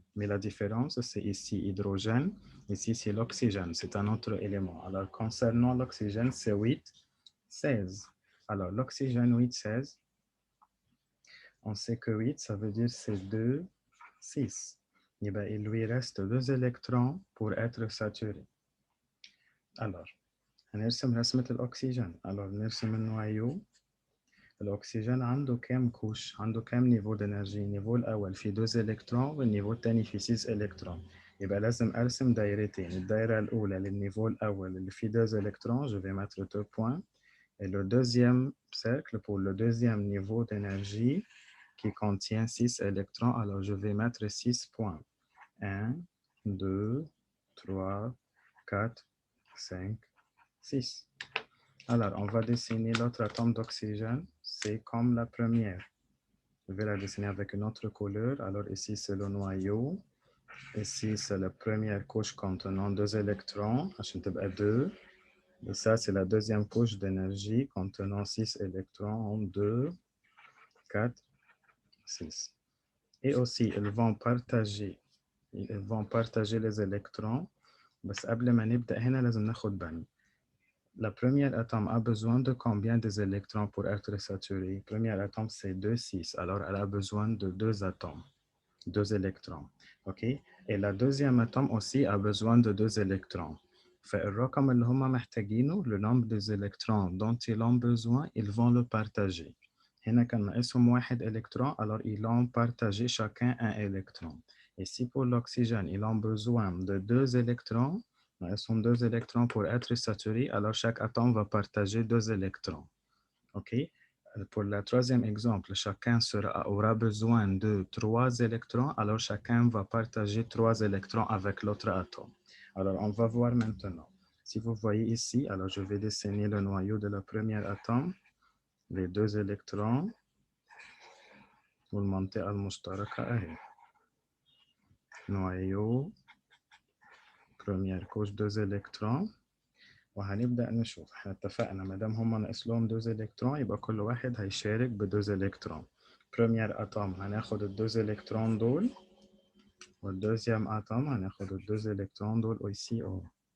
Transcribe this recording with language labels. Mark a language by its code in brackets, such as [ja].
[fr] Mais la différence, c'est ici hydrogène, ici c'est l'oxygène, c'est un autre élément. Alors, concernant l'oxygène, c'est 8, 16. Alors, l'oxygène 8, 16, on sait que 8, ça veut dire c'est 2, 6. Et bien, il lui reste deux électrons pour être saturé. [ar] Alors, هنرسم رسمة الأكسجين. Alors, نرسم النويو. الأكسجين عنده كام كوش؟ عنده كام نيفو d'énergie؟ النيفو الأول فيه 2 إلكترون والنيفو الثاني فيه 6 إلكترون. يبقى لازم أرسم دايرتين. الدايرة الأولى للنيفو الأول اللي فيه [fr] 2 électrons, je vais mettre 2 points. Et le deuxième cercle pour le deuxième niveau d'énergie qui contient 6 électrons, alors je vais mettre 6 points. 1, 2, 3, 4, 5, 6. Alors, on va dessiner l'autre atome d'oxygène. C'est comme la première. Je vais la dessiner avec une autre couleur. Alors, ici, c'est le noyau. Ici, c'est la première couche contenant 2 électrons. [ar] عشان تبقى 2. [fr] Et ça, c'est la deuxième couche d'énergie contenant 6 électrons. 2, 4, 6. Et aussi, ils vont partager les électrons. [ar] بس قبل ما نبدأ هنا لازم ناخد بالنا. [fr] La première atome a besoin de combien des électrons pour être saturé? Le premier atome, c'est 2, 6. Alors, elle a besoin de 2 atomes, 2 électrons. OK? Et la deuxième atome aussi a besoin de 2 électrons. [ar] فالرقم اللي هم محتاجينه, [fr] le nombre des électrons dont ils ont besoin, ils vont le partager. [ar] هنا كان ناقصهم [fr] 1 électron, alors ils ont partagé chacun un électron. Et si pour l'oxygène, ils ont besoin de 2 électrons, ils sont 2 électrons pour être saturés, alors chaque atome va partager 2 électrons. OK? Pour le troisième exemple, chacun aura besoin de 3 électrons, alors chacun va partager 3 électrons avec l'autre atome. Alors, on va voir maintenant. Si vous voyez ici, alors je vais dessiner le noyau de la première atome, les 2 électrons, [ar] والمنطقة المشتركة أهي. [fr] noyau, première couche 2 électrons. [ar] وهنبدأ نشوف. احنا اتفقنا ما دام هما ناقص لهم 2 إلكترون يبقى كل واحد هيشارك ب 2 إلكترون. [fr] Premier atome [ar] هناخد ال 2 إلكترون دول. والدوزيام atome هناخد ال 2 إلكترون دول aussi au.